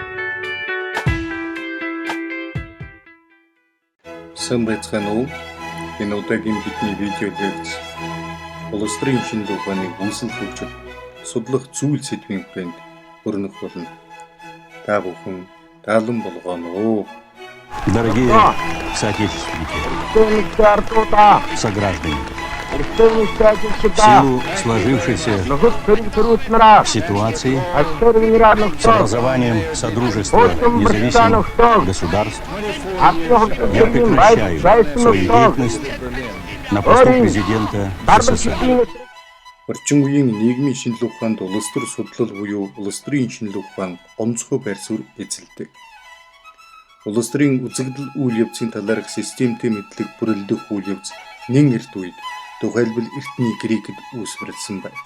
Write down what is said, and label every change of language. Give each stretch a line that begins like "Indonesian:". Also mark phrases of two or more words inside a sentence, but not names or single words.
Mongolian: Сайн байцгаана уу? Энэ удаагийн бидний видео лекц улс төрийн шинжилгээ ухааны үндэслэл хөгжил судлах зүйл сэдвийн хүрээнд өрнөх болно. Та бүхэн таалан болгоно уу?
Russian: Дорогие соотечественники, сограждане, в силу сложившейся ситуации с образованием Содружества независимых государств я прекращаю свою деятельность на посту президента СССР.
Mongolian: Орчин үеийн нийгмийн шинжилгээ ухаанд улс төр судлал буюу улс төрийн шинжилгээ ухаан онцгой байр суурь эзэлдэг. Улс төрийн үзэгдэл үйл явцын талаарх системтэй мэдлэг бүрэлдэх үйл явц нэн эрт үед тухайлбал эртний Грекэд үүсвэрлсэн байна.